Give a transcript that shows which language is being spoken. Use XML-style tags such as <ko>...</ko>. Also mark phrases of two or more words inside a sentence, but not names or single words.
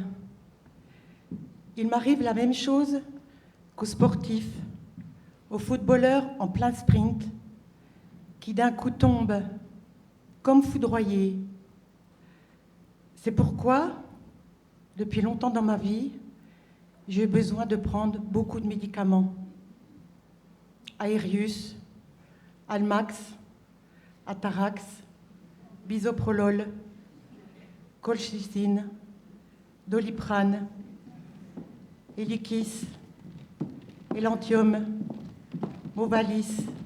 <fr>Il m'arrive la même chose qu'aux sportifs, aux footballeurs en plein sprint, qui d'un coup tombent comme foudroyés. C'est pourquoi, depuis longtemps dans ma vie, j'ai eu besoin de prendre beaucoup de médicaments. Aerius, Almax, Atarax, Bisoprolol, colchicine, Doliprane, Eliquis, Elantium, Movalis,</fr>